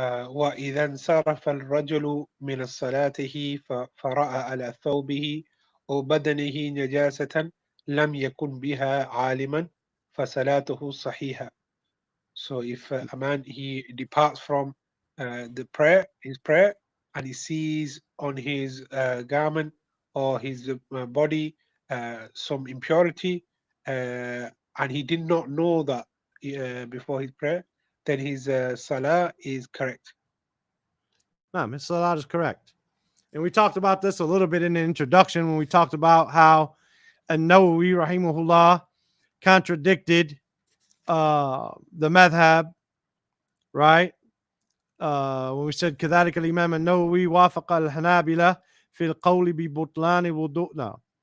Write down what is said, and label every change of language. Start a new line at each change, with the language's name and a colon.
Arabic: وإذا انصرف الرجل من صلاته فرأى على ثوبه أو بدنه نجاسة لم يكن بها عالما فصلاته صحيحة.
English: So if a man he departs from his prayer, and he sees on his garment or his body some impurity, and he did not know that before his prayer, then his salah is correct. No, Mr. Salat is correct. And we talked about this a little bit in the introduction when we talked about how An-Nawawi rahimahullah contradicted the madhab, right? When we said
Arabic: كذلك الإمام النووي وافق الحنابلة في القول ببطلان وضوءنا.